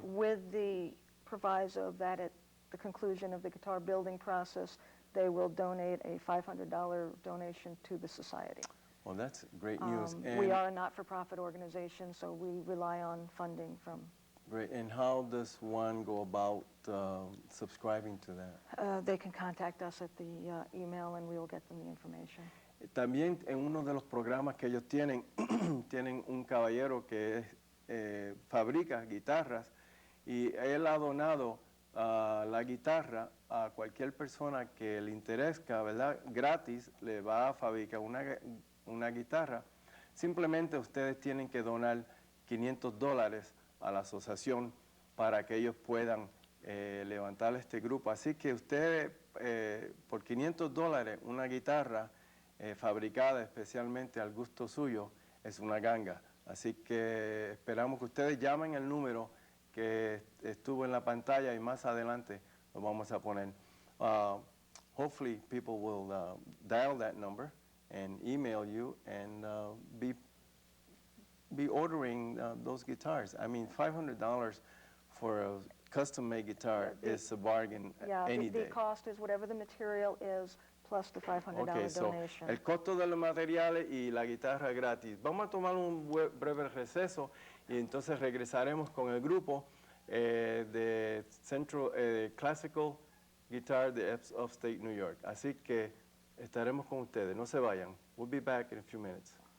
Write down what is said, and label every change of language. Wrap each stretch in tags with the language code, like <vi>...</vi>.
<en>With the proviso that at the conclusion of the guitar building process, they will donate a $500 donation to the society. Well, that's great news. We are a not-for-profit organization, so we rely on funding from... Great. And how does one go about subscribing to that? They can contact us at the email, and we will get them the information.</en> <es>También en uno de los programas que ellos tienen, tienen un caballero que fabrica guitarras, y él ha donado la guitarra a cualquier persona que le interesa, ¿verdad? Gratis, le va a fabricar una guitarra. Simplemente ustedes tienen que donar $500 a la asociación para que ellos puedan levantar este grupo. Así que ustedes, por $500, una guitarra fabricada especialmente al gusto suyo, es una ganga. Así que esperamos que ustedes llamen el número que estuvo en la pantalla y más adelante lo vamos a poner.</es> <en>Hopefully people will dial that number and email you and be ordering those guitars. I mean, $500 for a custom-made guitar is a bargain any the day. cost is whatever the material is plus the $500 Okay, so donation.</en> <es>el costo de los materiales y la guitarra gratis. Vamos a tomar un breve receso y entonces regresaremos con el grupo de Classical Guitar de Upstate New York. Así que estaremos con ustedes. No se vayan.</es> <en>We'll be back in a few minutes.</en>